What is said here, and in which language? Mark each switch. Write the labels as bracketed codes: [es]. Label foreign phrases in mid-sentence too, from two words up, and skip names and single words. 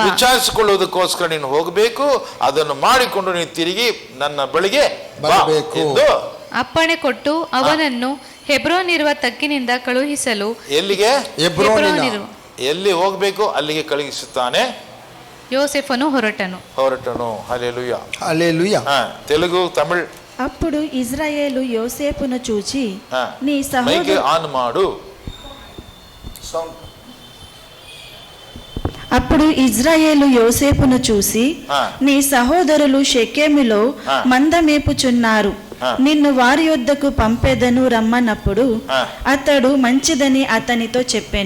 [kn] ವಿಚಾರಿಸಿಕೊಳ್ಳುವುದಕ್ಕೋಸ್ಕರ ನೀನು ಹೋಗಬೇಕು. ಅದನ್ನು ಮಾಡಿಕೊಂಡು ನೀನು ತಿರುಗಿ ನನ್ನ ಬಳಿಗೆ ಬರಬೇಕು ಎಂದು ಅಪ್ಪಣೆ ಕೊಟ್ಟು ಅವನನ್ನು ಹೆಬ್ರೋನ್ ಇರುವ ತಗ್ಗಿನಿಂದ ಕಳುಹಿಸಲು. ಎಲ್ಲಿಗೆ? ಹೆಬ್ರೋನ್. ಎಲ್ಲಿ ಹೋಗಬೇಕು ಅಲ್ಲಿಗೆ ಕಳುಹಿಸುತ್ತಾನೆ. ಯೋಸೇಫನು ಹೊರಟನು. [te] హల్లెలూయా, హల్లెలూయా. తెలుగు తమిళ్. అప్పుడు ఇజ్రాయేలు యోసేపును చూచి, నీ మైక్ సహోదరు [kn] ಆನ್ ಮಾಡು. [te] అప్పుడు ఇజ్రాయేలు యోసేపును చూసి, నీ సహోదరులు షెకెములో మంద మేపుచున్నారు, నిన్ను వారి యొద్దకు పంపెదను రమ్మన్నప్పుడు అతడు మంచిదని అతనితో చెప్పెను.